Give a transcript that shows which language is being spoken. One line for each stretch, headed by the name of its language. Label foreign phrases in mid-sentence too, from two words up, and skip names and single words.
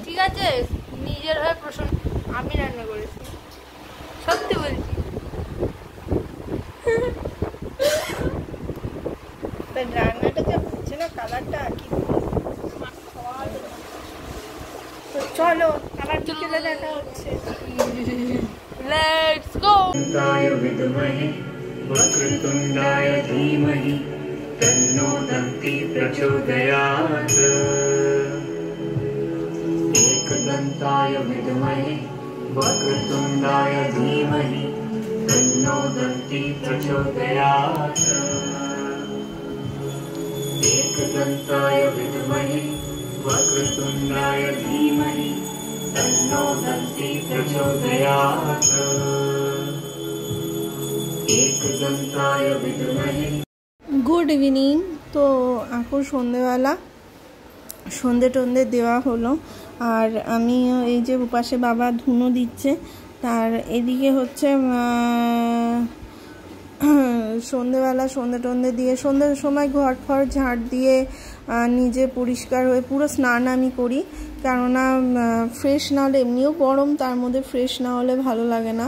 Bangla: ঠিক আছে, নিজের হয়ে প্রশ্ন, আমি রান্না করেছি, সত্যি বলছি। রান্নাটা যা হচ্ছে না, কালারটা কি। তো চলো আবার বিকেলে দেখা হচ্ছে।
English: Let's go.
Sanskrit: विद्महे वक्रतुण्डाय धीमहि तन्नो दन्ति प्रचोदयात् एकदन्ताय विद्महे वक्रतुण्डाय धीमहि तन्नो दन्ति प्रचोदयात् एकदन्ताय विद्महे वक्रतुण्डाय धीमहि तन्नो दन्ति प्रचोदयात् एकदन्ताय विद्महे।
English: Good evening.
Bangla: তো এখন সন্ধেবেলা সন্ধে টন্ধে দেওয়া হলো, আর আমি এই যে পাশে বাবা ধুনো দিচ্ছে, তার এদিকে হচ্ছে সন্ধেবেলা সন্ধে টন্ধে দিয়ে সন্ধ্যের সময় ঘর ফর ঝাড় দিয়ে নিজে পরিষ্কার হয়ে পুরো স্নান আমি করি, কেননা ফ্রেশ না হলে এমনিও গরম, তার মধ্যে ফ্রেশ না হলে ভালো লাগে না।